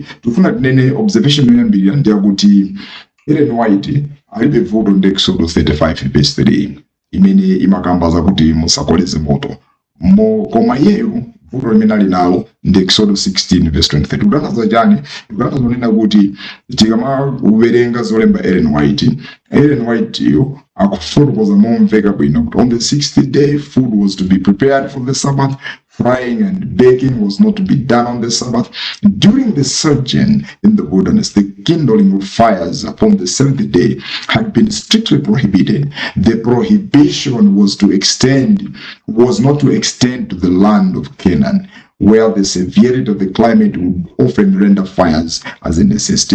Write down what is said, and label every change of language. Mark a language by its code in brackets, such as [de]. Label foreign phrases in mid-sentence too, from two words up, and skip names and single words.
[ny] Tifuna tinene observation yoyambirira ndi yakuti Ellen White alibe vuto ndi Eksodo 35 verse 3 imene imakamba zakuti musakoleze moto. Koma iyeyo vuto limene ali nalo ndi Eksodo 16 verse 23. Kutanthauza chani? Kutanthauza kunena kuti tikamawerenga zolemba Ellen White yo akufotokoza momveka bwino kuti [en] on the 60th day food was to be prepared for the Sabbath. Frying and baking was not to be done on the Sabbath. During the sojourn in the wilderness, the kindling of fires upon the 7th day had been strictly prohibited. The prohibition was not to extend to the land of Canaan, where the severity of the climate would often render fires as a necessity.